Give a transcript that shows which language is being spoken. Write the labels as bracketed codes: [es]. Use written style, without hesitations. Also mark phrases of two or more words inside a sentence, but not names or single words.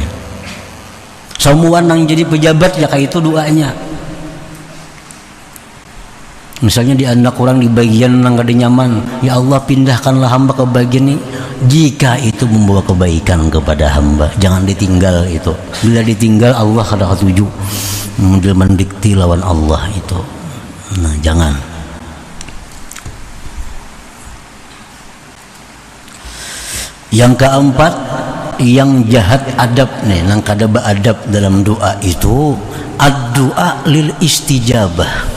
[id] Semua yang jadi pejabat ya kayak itu doanya. Misalnya di anak orang di bagian yang gak ada nyaman, [ar] ya Allah [id] pindahkanlah hamba ke bagian ini, jika itu membawa kebaikan kepada hamba, jangan ditinggal itu. [bjn] Bila ditinggal Allah kada ketuju, mendikti lawan Allah itu. [id] Nah jangan. [bjn] Yang keempat, yang jahat adab nih, nang kada beadab dalam doa itu, [ar] ad-doa lil istijabah.